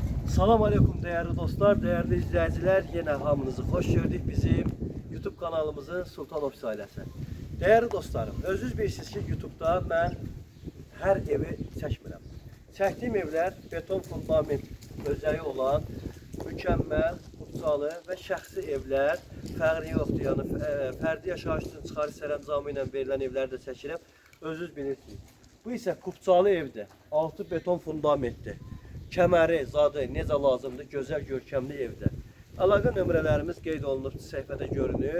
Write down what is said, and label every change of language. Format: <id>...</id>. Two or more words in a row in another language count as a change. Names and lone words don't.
<az>Salam aleyküm değerli dostlar, değerli izleyiciler. Yine hamınızı hoş gördük bizim YouTube kanalımızın Sultan Ofis ailəsi. Değerli dostlarım, özünüz bilirsiniz ki YouTube'da ben her evi çəkmirəm. Çəkdiyim evler beton fundament özelliği olan mükemmel, kursalı ve şəxsi evler. Fərqi yoxdur, yəni fərdi yaşayış üçün çıxarış sərəncamı ilə verilən evləri də çəkirəm. Özünüz bilirsiniz. Bu isə kupçalı evdir. Altı beton fundamentdir. Kəməri, zadı necə lazımdır, gözəl görkəmli evdə. Əlaqə nömrələrimiz qeyd olunub səhifədə görünür.</az>